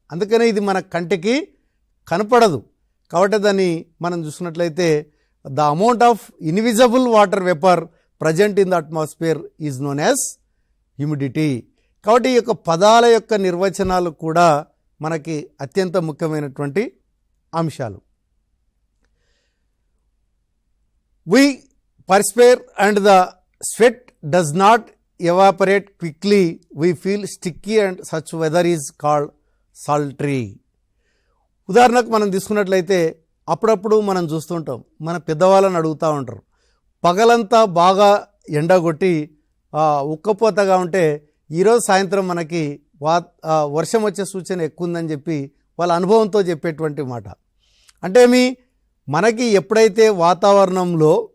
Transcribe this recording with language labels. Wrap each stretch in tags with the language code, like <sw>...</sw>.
<te>అందుకనే ఇది మన కంటికి కనపడదు. కాబట్టి దాన్ని మనం చూసినట్లయితే</te> <en>The amount of invisible water vapour present in the atmosphere is known as humidity.</en> <te>కాబట్టి ఈ యొక్క పదాల యొక్క నిర్వచనాలు కూడా మనకి అత్యంత ముఖ్యమైనటువంటి అంశాలు.</te> <en>We perspire and the sweat does not evaporate quickly. We feel sticky and such weather is called sultry.</en> <te>ఉదాహరణకు మనం తీసుకున్నట్లయితే అప్పుడప్పుడు మనం చూస్తుంటాం, మన పెద్దవాళ్ళని అడుగుతూ ఉంటారు, పగలంతా బాగా ఎండగొట్టి ఉక్కపోతగా ఉంటే ఈరోజు సాయంత్రం మనకి వర్షం వచ్చే సూచన ఎక్కువ ఉందని చెప్పి వాళ్ళ అనుభవంతో చెప్పేటువంటి మాట. అంటే మనకి ఎప్పుడైతే వాతావరణంలో</te>